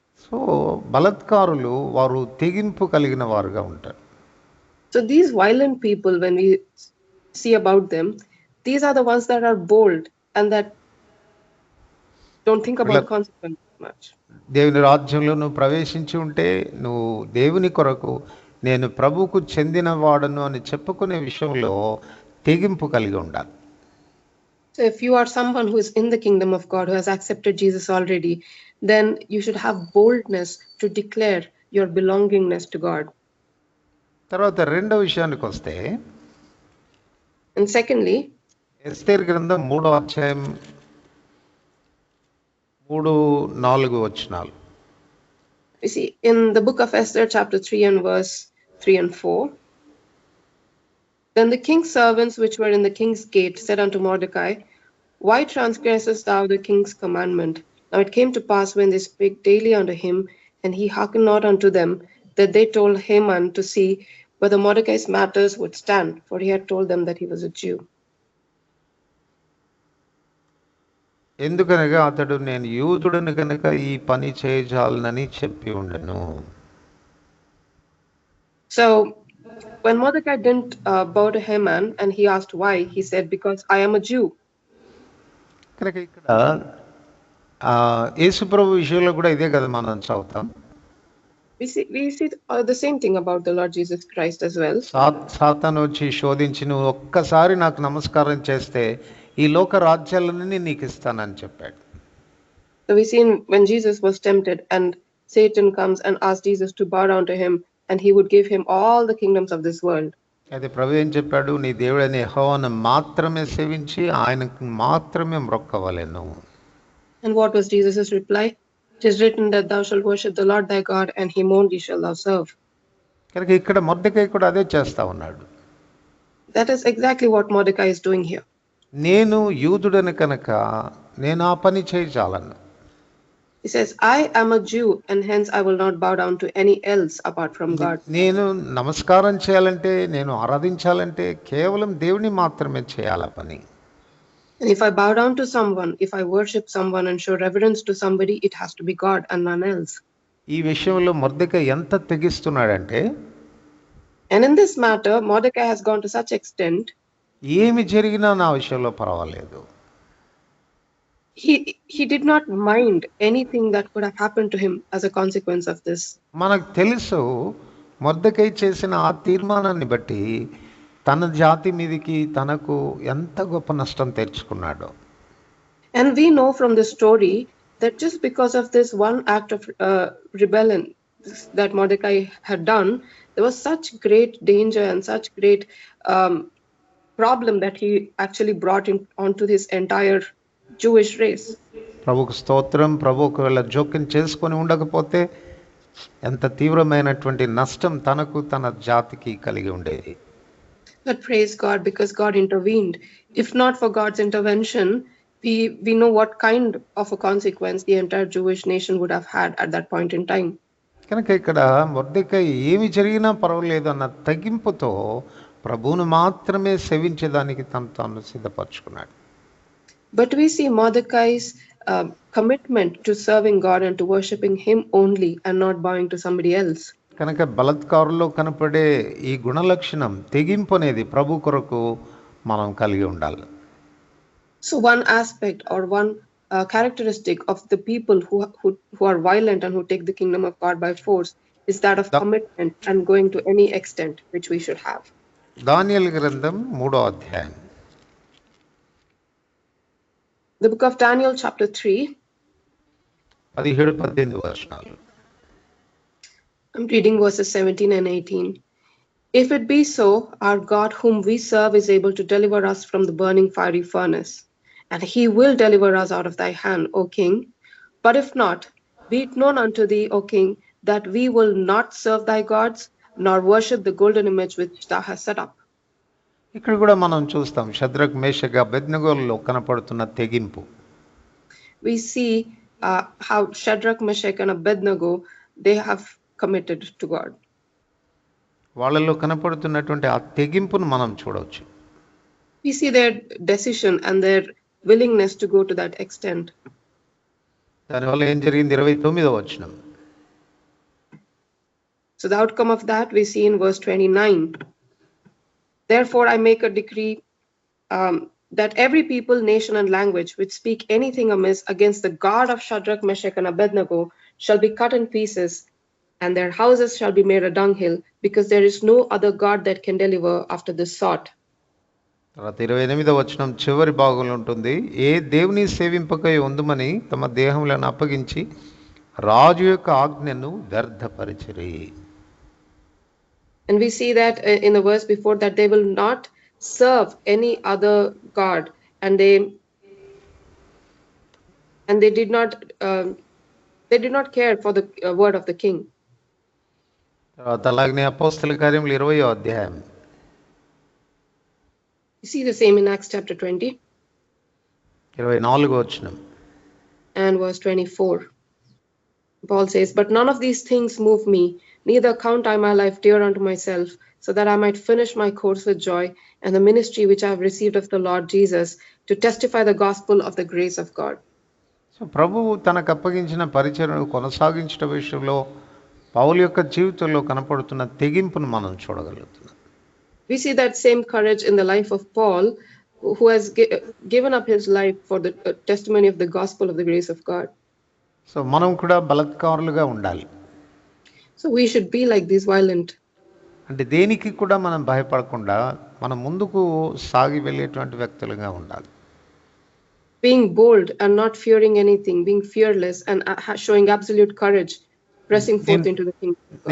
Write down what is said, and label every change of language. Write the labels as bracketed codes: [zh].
[te] So బలాత్కారులు వారు తెగింపు కలిగిన వారుగా ఉంటారు. [en] So these violent people, when we see about them, these are the ones that are bold and that don't think about consequences much. [te] దేవుని రాజ్యంలో నువ్వు ప్రవేశించి ఉంటే నువ్వు దేవుని కొరకు నేను ప్రభువుకు చెందిన వాడను అని చెప్పుకునే విషయంలో తెగింపు కలిగి ఉండాలి. [en] So if you are someone who is in the kingdom of God, who has accepted Jesus already, then you should have boldness to declare your belongingness to God. [te] తర్వాత రెండో విషయానికి వస్తే, [en] And secondly, [te] ఎస్తేరు గ్రంథం 3వ అధ్యాయం 3-4 వచనాలు. [en] you see in the book of Esther, chapter 3 and verse 3 and 4. Then the king's servants which were in the king's gate said unto Mordecai, Why transgressest thou the king's commandment? Now it came to pass when they spake daily unto him, and he hearkened not unto them, that they told Haman to see whether Mordecai's matters would stand, for he had told them that he was a Jew. [te] ఎందుకనగా అతడు నేను యూదుడను కనుక ఈ పని చేయజాలనని చెప్పి ఉండెను. [en] So when Mordecai didn't bow to Haman and he asked why, he said, Because I am a Jew. [te] కనుక ఇక్కడ యేసు ప్రభు విషయంలో కూడా ఇదే కదా మనం చదువుతాం. [en] We see the same thing about the Lord Jesus Christ as well. [te] సాతాను వచ్చి శోధించి నువ్వు ఒక్కసారి నాకు నమస్కారం చేస్తే ఈ లోక రాజ్యాలన్నీ నీకు ఇస్తానని చెప్పాడు. [en] So we see when Jesus was tempted and Satan comes and asks Jesus to bow down to him and he would give him all the kingdoms of this world. [te] అయితే ప్రభు ఏం చెప్పాడు? నీ దేవుడైన యెహోవాను మాత్రమే సేవించి ఆయనకు మాత్రమే మొక్కవలెను. [en] And what was Jesus' reply? It is written that thou shalt worship the Lord thy God, and him only shalt thou serve. [te] కనుక ఇక్కడ మొర్దెకై కూడా అదే చేస్తా ఉన్నాడు. [en] That is exactly what Mordecai is doing here. [te] నేను యూదుడని కనుక నేను ఆ పని చేయజాలను. [en] He says, I am a Jew, and hence I will not bow down to any else apart from God. [te] నేను నమస్కారం చేయాలంటే, నేను ఆరాధించాలంటే కేవలం దేవుని మాత్రమే చేయాలి ఆ పని. [en] And if I bow down to someone, if I worship someone and show reverence to somebody, it has to be God and none else. [te] ఈ విషయంలో మొర్దెకై ఎంత తెగిస్తున్నాడంటే, [en] And in this matter, Mordecai has gone to such extent, [te] ఏమి జరిగినా నా విషయంలో పర్వాలేదు. [en] he did not mind anything that could have happened to him as a consequence of this. [te] మనకు తెలుసు మొర్దెకై చేసిన ఆ తీర్మానాన్ని బట్టి తన జాతి మీదికి తనకు ఎంత గొప్ప నష్టం తెచ్చుకున్నాడో. [en] And we know from the story that just because of this one act of rebellion that Mordecai had done, there was such great danger and such great problem that he actually brought onto his entire Jewish race. [te] ప్రభుకు స్తోత్రం. ప్రభు ఒకవేళ జోక్యం చేసుకొని ఉండకపోతే ఎంత తీవ్రమైనటువంటి నష్టం తనకు తన జాతికి కలిగి ఉండేది. [en] But praise God, because God intervened. If not for God's intervention, we know what kind of a consequence the entire Jewish nation would have had at that point in time. [te] కనుక ఇక్కడ మొర్దెకై ఏమి జరిగినా పర్వాలేదు అన్న తగ్గింపుతో ప్రభువును మాత్రమే సేవించేదానికి తాను సిద్ధపరచుకున్నాడు. [en] But we see Mordecai's commitment to serving God and to worshiping him only and not bowing to somebody else. [te] కనుక బలత్కారుల్లో కనపడే ఈ గుణలక్షణం తెగింపు అనేది ప్రభు కొరకు మనం కలిగి ఉండాలి. [en] So one aspect or one characteristic of the people who are violent and who take the kingdom of God by force is that of commitment and going to any extent, which we should have. [te] దానియేలు గ్రంథం 3వ అధ్యాయం. [en] The book of Daniel, chapter 3. [te] 17-18 వచనాలు. [en] I'm reading verses 17 and 18. If it be so, our God whom we serve is able to deliver us from the burning fiery furnace, and he will deliver us out of thy hand, O king. But if not, be it known unto thee, O king, that we will not serve thy gods, nor worship the golden image which thou hast set up. [te] ఇక్కడ కూడా మనం చూస్తాం Shadrach Meshach అబేద్నెగోల్లో కనపడుతున్న తెగింపు. [en] We see how Shadrach, Meshach and Abednego, they have committed to God. [te] వాళ్ళలో కనపడుతున్నటువంటి ఆ తెగింపును మనం చూడవచ్చు. [en] We see their decision and their willingness to go to that extent. [te] దానివల్ల ఏం జరిగింది? 29వ వచనం. [en] So the outcome of that we see in verse 29. Therefore I make a decree that every people, nation and language which speak anything amiss against the God of Shadrach, Meshach and Abednego shall be cut in pieces, and their houses shall be made a dunghill, because there is no other God that can deliver after this sort. [te] తర్వాత 28వ వచనం చివరి భాగంలో ఉంటుంది. ఏ దేవుని సేవింపకై ఉందుమని తమ దేహములను అప్పగించి రాజు యొక్క ఆజ్ఞను వ్యర్థపరిచిరి. [en] And we see that in the verse before that they will not serve any other God, and they did not care for the word of the king. [te] తర్వాత అలాగనే అపోస్తల కార్యములు 20వ అధ్యాయం. [en] You see the same in Acts chapter 20 [te] 24వ వచనం. [en] and verse 24. Paul says, but none of these things move me, neither count I my life dear unto myself, so that I might finish my course with joy, and the ministry which I have received of the Lord Jesus, to testify the gospel of the grace of God. [te] So ప్రభువు తనకు అప్పగించిన పరిచర్యను కొనసాగించడం విషయంలో పౌలు యొక్క జీవితంలో కనపడుతున్న తెగింపును మనం చూడగలుగుతున్నాం. [en] We see that same courage in the life of Paul, who has given up his life for the testimony of the gospel of the grace of God. [te] So మనం కూడా బలత్కారులుగా ఉండాలి. [en] So we should be like these violent. [te] అంటే దేనికి కూడా మనం భయపడకుండా మనం ముందుకు సాగి వెళ్ళేటువంటి వ్యక్తులుగా ఉండాలి. [en] Being bold and not fearing anything, being fearless and showing absolute courage, pressing forth into the kingdom of God.